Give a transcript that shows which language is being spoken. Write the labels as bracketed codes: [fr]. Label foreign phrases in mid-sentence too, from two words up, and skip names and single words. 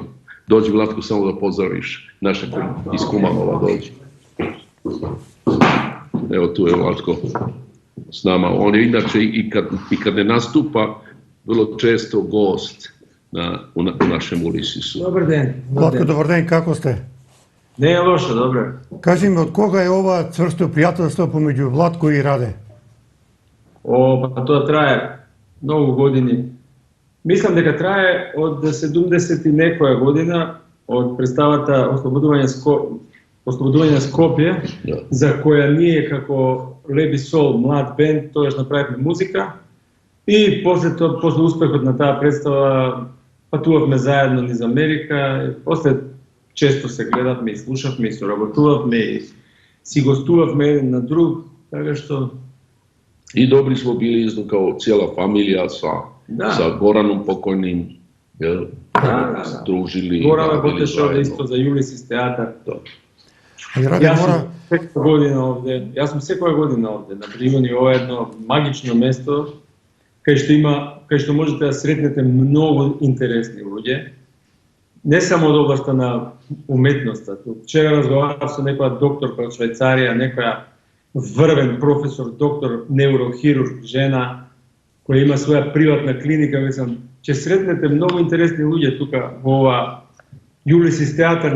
[sr] Dođi, Vlatko, samo da pozdraviš naše iz Kumanova, dođi. Evo tu je Vlatko s nama. On je inače i kad ne nastupa, vrlo često gost u našem Ulisisu. [mk] Dobar den. Vlatko, dobar ден, како сте? Не е лошо, добре. Кажи ми, од кога е ова цврсто пријателство помеѓу Владко и Раде? Па тоа трае многу години. Мислам дека трае од 70 и некоја година, од представата Ослободување Скопје, за која ние како Леби Сол, млад бенд, тоаш направивме музика. И после успехот на таа представа патувавме заедно низ Америка. После често се гледавме и слушавме и соработувавме и си гостувавме еден на друг, така што... [sr] I dobri smo bili isto kao cijela familija sa Goranom pokojnim, jel? Da. Družili, Goran radili Botešov zajedno. isto za Ulysses teatar. I Rade Ja mora, sam sveka godina ovde, ja sam sveka godina ovde, na Primorju, ovo je jedno magično mesto, [mk] kај што можете да сретнете многу интересни луѓе, не само од областа на уметноста. Вчера разговарав со некоја докторка од Швајцарија, некоја врвен професор, доктор, неврохирург, жена, која има своја приватна клиника, мислам, ќе сретнете многу интересни луѓе тука во ова Ulysses театар.